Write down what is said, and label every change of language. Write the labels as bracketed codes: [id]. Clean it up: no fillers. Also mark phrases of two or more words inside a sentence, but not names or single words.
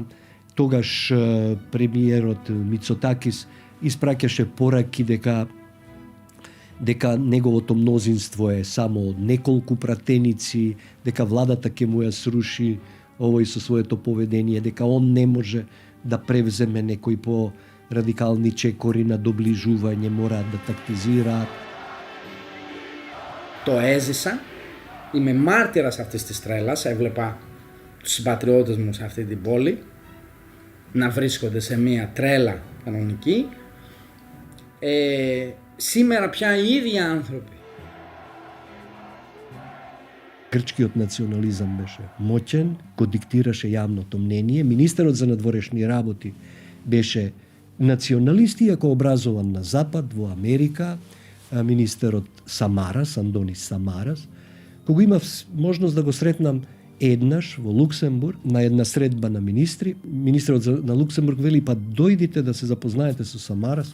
[mk] Тогаш премиерот Мицотакис испраќаше пораки дека неговото мнозинство е само од неколку пратеници, дека владата ќе му ја сруши овој со своето поведение, дека он не може да превземе некои по радикални чекори на доближување, мораат да тактизираат. [el] Το έζησα, είμαι μάρτυρας αυτής της τρέλας, έβλεπα τους συμπατριώτες μου σε αυτή την πόλη, να βρίσκονται σε μια τρέλα κανονική. Σήμερα πια οι ίδιοι άνθρωποι. [mk] Грчкиот национализам беше моќен, го диктираше јавното мнение. Министерот за надворешни работи беше националист, иако образован на Запад, во Америка. Министерот Самарас, Андонис Самарас, кога имав можност да го сретнам еднаш во Луксембург на една средба на министри, министерот на Луксембург вели па дојдите да се запознаете со Самарас.